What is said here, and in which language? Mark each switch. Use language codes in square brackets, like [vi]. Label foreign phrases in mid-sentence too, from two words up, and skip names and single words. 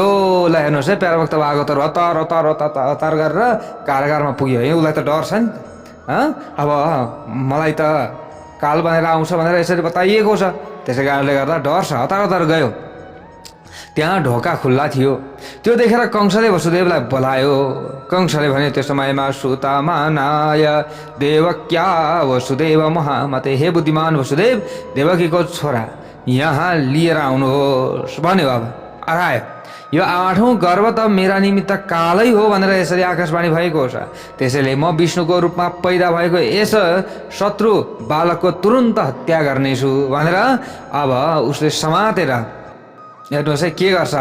[ne] ल हेर्नुहोस् है, प्यारा भक्त भागवतहरू हतार गरेर कारागारमा पुग्यो। उसलाई त डर छ नि, अब मलाई त काल बनेर आउँछ भनेर यसरी बताइएको छ, त्यसै कारणले गर्दा डर छ, हतार गयो। त्यहाँ ढोका खुल्ला थियो, त्यो देखेर कंसले वसुदेवलाई बोलायो। कंसले भने त्यो समयमा [sa] सुतामानाय देवक्या वसुदेव महामते, [ne] हे बुद्धिमान वसुदेव, देवकीको छोरा यहाँ लिएर आउनुहोस् भन्यो। अब आयो, यो 8औं गर्भ त मेरा निमित्त कालै हो भनेर यसरी आकाशवाणी भएको छ। त्यसैले म विष्णुको रूपमा पैदा भएको यस शत्रु बालकको तुरुन्त हत्या गर्नेछु भनेर अब उसले समातेर हेर्नुहोस् है के गर्छ।